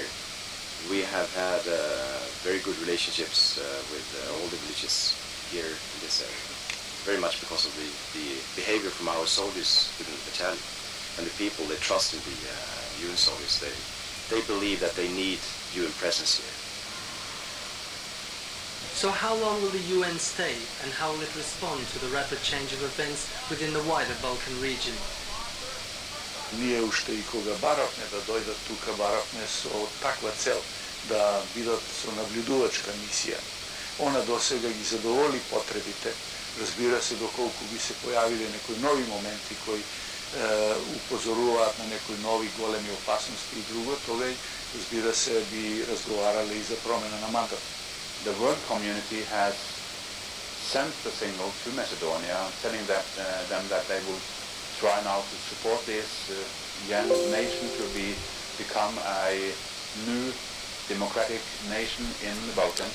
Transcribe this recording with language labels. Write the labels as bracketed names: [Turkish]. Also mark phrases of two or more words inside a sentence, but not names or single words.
[English] We have had very good relationships with all the villages here in this area, very much because of the behavior from our soldiers within the battalion. And the people, they trust in the UN soldiers. They believe that they need UN presence here. So how long will the UN stay, and how will it respond to the rapid change of events within the wider Balkan region? [Macedonian] Ние уште и кога баравме да дојдат тука, баравме со таква цел да бидат со наблюдувачка мисија. Она досега ги задоволи потребите. Разбира се, доколку би се појавиле некои нови моменти кои упозоруваат на некои нови големи опасности и друго, тогаш, разбира се, би разговарале и за промена на мандат. [English] The world community has sent the signal to Macedonia, telling them that they will try now to support this young nation to become a new democratic nation in the Balkans.